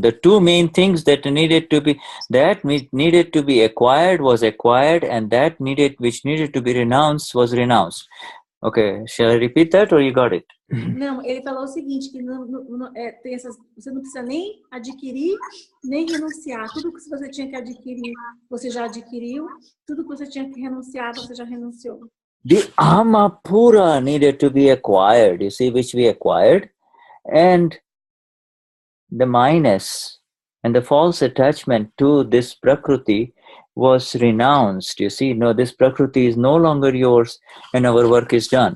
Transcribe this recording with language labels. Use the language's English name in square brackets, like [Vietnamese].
[English] The two main things that needed to be acquired was acquired, and which needed to be renounced was renounced. Okay, shall I repeat that or you got it? [Portuguese] Não, ele falou o seguinte, que você não precisa nem adquirir, nem renunciar. Tudo que você tinha que adquirir, você já adquiriu. Tudo que você tinha que renunciar, você já renunciou. [English] The Amapura needed to be acquired, you see, which we acquired. And the minus and the false attachment to this Prakruti was renounced. You see, no, this Prakruti is no longer yours and our work is done.